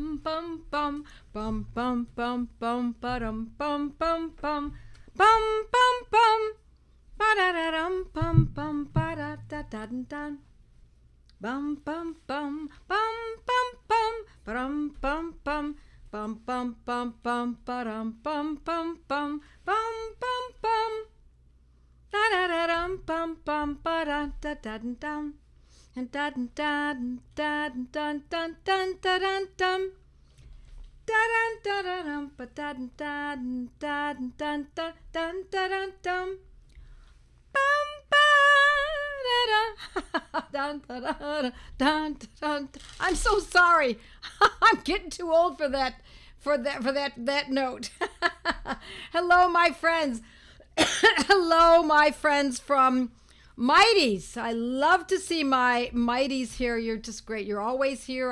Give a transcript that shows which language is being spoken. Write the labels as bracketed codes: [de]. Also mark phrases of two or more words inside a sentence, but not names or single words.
[en] bum bum bum bum bum bum ba-dum bum bum bum bum bum bum ba-da-da-dum bum bum ba-da-da-da-dun. Bum bum bum bum bum bum ba-dum bum bum bum bum bum bum ba-dum bum bum bum bum bum bum da-da-da-dum bum bum ba-da-da-da-dun. And dun dun dun dun dun dun dun dun dun dun dun but dun dun dun dun dun dun dun dun bum ba dun dun dun dun. I'm so sorry. I'm getting too old for that note. Hello, my friends. Hello, my friends from Mighties. I love to see my Mighties here. You're just great. You're always here.